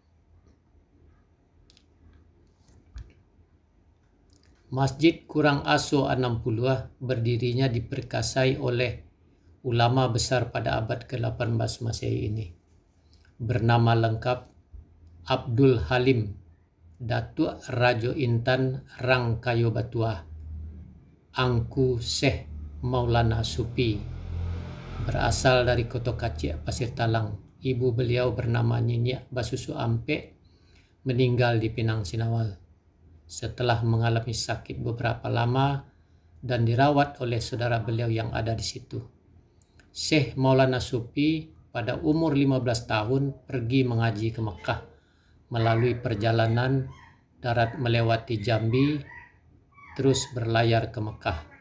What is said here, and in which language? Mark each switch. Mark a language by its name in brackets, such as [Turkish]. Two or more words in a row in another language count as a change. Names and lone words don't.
[Indonesian] Masjid Kurang Aso 60 berdirinya diperkasai oleh ulama besar pada abad ke-18 Masehi ini. Bernama lengkap Abdul Halim Datuk Rajo Intan Rang Kayo Batuah Angku Syekh Maulana Supi, berasal dari Kota Kacik, Pasir Talang. Ibu beliau bernama Nyinyek Basusu Ampek, meninggal di Pinang Sinawal setelah mengalami sakit beberapa lama dan dirawat oleh saudara beliau yang ada di situ. Syekh Maulana Supi pada umur 15 tahun pergi mengaji ke Mekah melalui perjalanan darat melewati Jambi, terus berlayar ke Mekah.